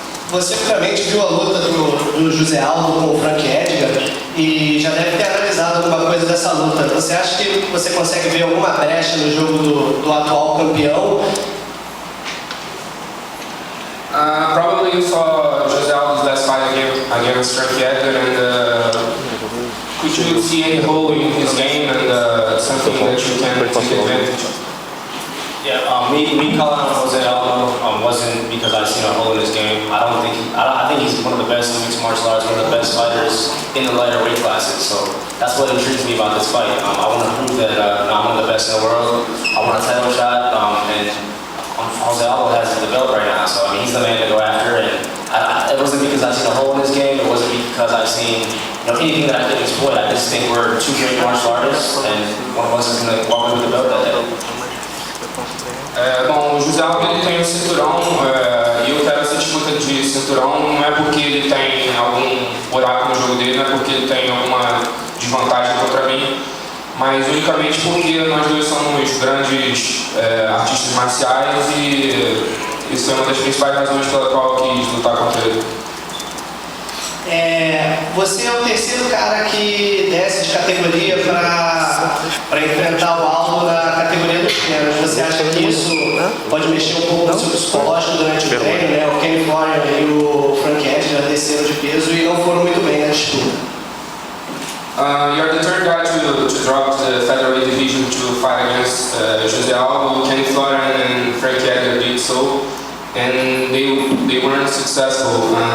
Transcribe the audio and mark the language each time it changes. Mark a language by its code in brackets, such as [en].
[pt] Você obviamente viu a luta do José Aldo com o Frank Edgar e já deve ter analisado alguma coisa dessa luta. Você acha que você consegue ver alguma brecha no jogo do atual campeão? [en] Probably you saw José Aldo's last fight against Frank Edgar, and could you see any hole in his game and something that you can take advantage of? Yeah, me calling out Jose Aldo wasn't because I seen a hole in his game. I think he's one of the best in mixed martial arts, one of the best fighters in the lighter weight classes. So that's what intrigues me about this fight. I want to prove that I'm one of the best in the world. I want a title shot, and Jose Aldo has the belt right now. So I mean, he's the man to go after. And it wasn't because I seen a hole in his game. It wasn't because I seen anything that I could exploit. I just think we're two great martial artists, and one of us is going to walk away with the belt that day. [pt] Bom, o José Aldo ele tem um cinturão e eu quero essa disputa de cinturão não é porque ele tem algum buraco no jogo dele, não é porque ele tem alguma desvantagem contra mim, mas unicamente porque nós dois somos grandes artistas marciais e isso é uma das principais razões pela qual eu quis lutar contra ele. Você é o terceiro cara que desce de categoria para enfrentar o Aldo na categoria dos pesos. Você acha que isso pode mexer um pouco no seu psicológico durante o treino, né? O Kenny Florian e o Frank Edgar desceram de peso e não foram muito bem na disputa. [en] You're the third guy to drop the featherweight division to fight against José Aldo. Kenny Florian and Frank Edgar did so, and they weren't successful.